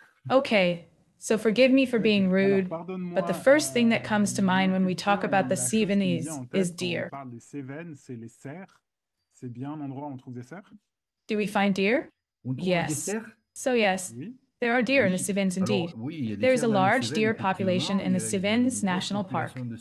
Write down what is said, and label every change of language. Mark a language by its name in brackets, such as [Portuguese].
[English] Okay, so forgive me for being rude, but the first thing that comes to mind when we talk about the Cévennes is deer. [French] On parle des Cévennes, c'est les cerfs. C'est bien un endroit où on trouve des cerfs? [English] Do we find deer? Yes. So yes, there are deer in the Cévennes indeed. There is a large deer population in the Cévennes National Park.